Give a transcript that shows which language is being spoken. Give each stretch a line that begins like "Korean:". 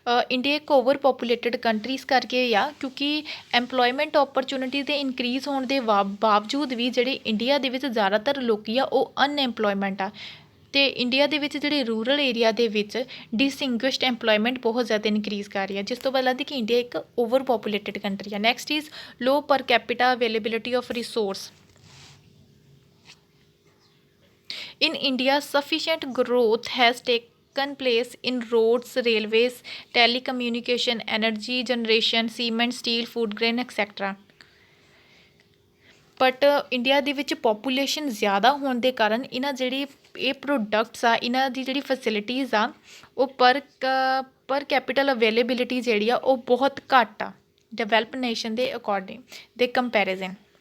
Punjabi: India ਇੱਕ over populated countries ਕਰਕੇ ਆ, ਕਿਉਂਕਿ ਐਮਪਲੋਇਮੈਂਟ ਓਪਰਚੁਨਿਟੀ ਦੇ ਇਨਕਰੀਜ਼ ਹੋਣ ਦੇ ਬਾਵਜੂਦ ਵੀ ਜਿਹੜੇ ਇੰਡੀਆ ਦੇ ਵਿੱਚ ਜ਼ਿਆਦਾਤਰ ਲੋਕੀ ਆ ਉਹ ਅਨਐਮਪਲੋਇਮੈਂਟ ਆ। ਅਤੇ ਇੰਡੀਆ ਦੇ ਵਿੱਚ ਜਿਹੜੇ ਰੂਰਲ ਏਰੀਆ ਦੇ ਵਿੱਚ ਡਿਸਇੰਗੁਇਸ਼ਡ ਐਮਪਲੋਇਮੈਂਟ ਬਹੁਤ ਜ਼ਿਆਦਾ ਇਨਕਰੀਜ਼ ਕਰ ਰਹੀ ਹੈ, ਜਿਸ ਤੋਂ ਪਤਾ ਲੱਗਦਾ ਕਿ ਇੰਡੀਆ ਇੱਕ ਓਵਰ ਪੋਪੂਲੇਟਡ ਕੰਟਰੀ ਆ।
English: Next is low per capita availability of resource. In India, sufficient growth has taken place in roads, railways, telecommunication, energy generation, cement, steel, food grain, etc.
Punjabi: But India ਦੇ ਵਿੱਚ ਪੋਪੂਲੇਸ਼ਨ ਜ਼ਿਆਦਾ ਹੋਣ ਦੇ ਕਾਰਨ ਇਹਨਾਂ ਜਿਹੜੀ ਇਹ ਪ੍ਰੋਡਕਟਸ ਆ, ਇਹਨਾਂ ਦੀ ਜਿਹੜੀ ਫੈਸਿਲਿਟੀਜ਼ ਆ ਉਹ ਪਰ ਕੈਪੀਟਲ ਅਵੇਲੇਬਿਲਿਟੀ ਜਿਹੜੀ ਆ ਉਹ ਬਹੁਤ ਘੱਟ ਆ ਡਿਵੈਲਪ ਨੇਸ਼ਨ ਦੇ ਅਕੋਰਡਿੰਗ ਦੇ ਕੰਪੈਰੀਜ਼ਨ।